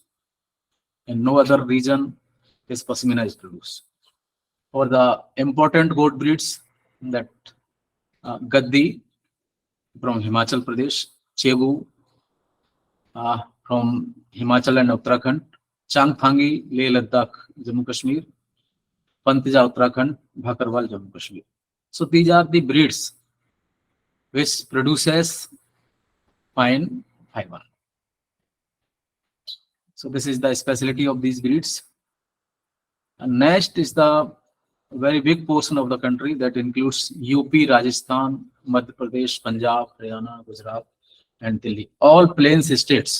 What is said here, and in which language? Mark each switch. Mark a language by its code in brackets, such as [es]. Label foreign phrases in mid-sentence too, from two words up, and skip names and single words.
[en] In no other region this pasmina is produced. For the important goat breeds, that Gaddi from Himachal Pradesh, Chebu from Himachal and Uttarakhand, Changthangi, Leh Ladakh, Jammu Kashmir, Pantija Uttarakhand, Bhakarwal, Jammu Kashmir. So these are the breeds which produces fine fiber. So this is the specialty of these breeds. And next is the very big portion of the country that includes UP, Rajasthan, Madhya Pradesh, Punjab, Haryana, Gujarat, and Delhi, all plains states.